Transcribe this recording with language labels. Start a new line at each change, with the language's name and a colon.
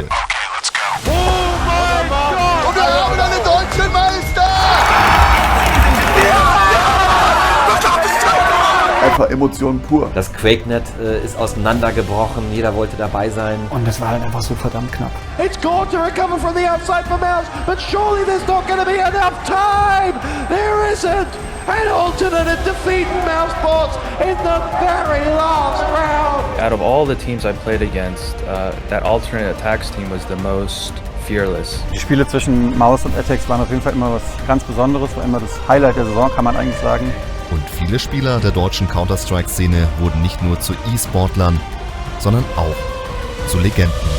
German: Oh mein Gott! Und wir haben einen deutschen Meister! Einfach Emotionen pur. Das QuakeNet ist auseinandergebrochen, jeder wollte dabei sein. Und das war halt einfach so verdammt knapp.
English: It's called to recover from the outside for Mouse, but surely there's not going to be enough time! There isn't! An alternate in defeating Mousesports in the very last round! Out of all the teams I played against, that alternate attacks team was the most fearless.
German: Die Spiele zwischen Maus und Attacks waren auf jeden Fall immer was ganz Besonderes, war immer das Highlight der Saison, kann man eigentlich sagen. Und viele Spieler der deutschen Counter-Strike-Szene wurden nicht nur zu E-Sportlern, sondern auch zu Legenden.